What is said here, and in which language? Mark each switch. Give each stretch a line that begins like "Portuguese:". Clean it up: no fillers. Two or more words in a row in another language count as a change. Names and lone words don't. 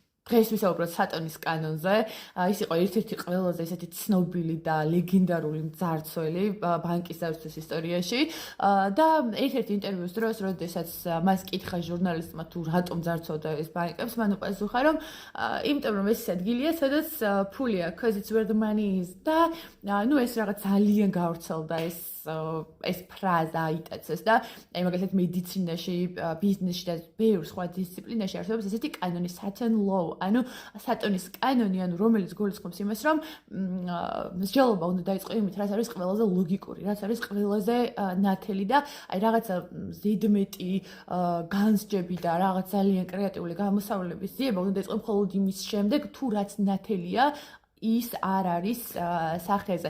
Georgian: დღეს ვისაუბროთ სატონის კანონზე. ის იყო ერთ-ერთი ყველაზე ესეთი ცნობილი და ლეგენდარული მძარცველი ბანკის დაცვის ისტორიაში. და ერთ-ერთი ინტერვიუს დროს, როდესაც მას კითხა ჟურნალისტმა თუ რატომ ძარცვავდა ეს ბანკებს, მან უპასუხა, რომ იმიტომ რომ ეს ადგილია, სადაც ფული აქვს,
English: because it's where the money is.
Georgian: და ეს რაღაც ძალიან გავრცელდა ეს ფრაზა აიტაცეს და მაგალითად მედიცინაში, ბიზნესში და ბევრ სხვა დისციპლინაში არსებობს ესეთი კანონი
English: Saturn law,
Georgian: ანუ სატონის კანონი, ანუ რომელიც გულისხმობს იმას, რომ მსჯელობა უნდა დაიწყო იმით, რაც არის ყველაზე ლოგიკური, რაც არის ყველაზე ნათელი და აი რაღაცა ზედმეტი განსჯები და რაღაც ძალიან კრეატიული გამოსავლების ძიება უნდა დაიწყო მხოლოდ იმის შემდეგ, თუ რაც ნათელია ის არ არის სახეზე.